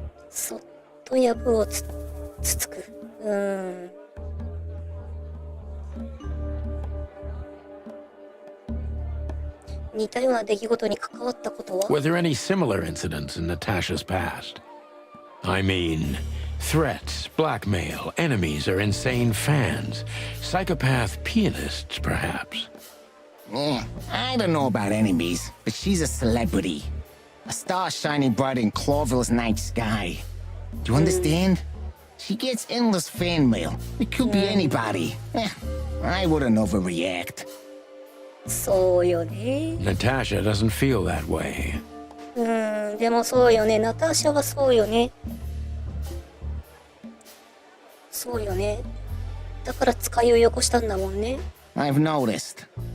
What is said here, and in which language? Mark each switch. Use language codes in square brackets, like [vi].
[ja] そっとやぶをつつく。似たような出来事に関わったことは？ [en] Were there any similar incidents in Natasha's past? I mean, threats, blackmail, enemies or insane fans, psychopath pianists, perhaps. I don't know about enemies, but she's a celebrity. A star shining bright in Clawville's night sky. Do you understand? She gets endless fan mail. It could be anybody. I wouldn't overreact. [ja] そうよね。 [en] Natasha doesn't feel that way. [ja] でもそうよね。ナターシャはそうよね。そうよね。だから使いをよこしたんだもんね。 [en] I've noticed.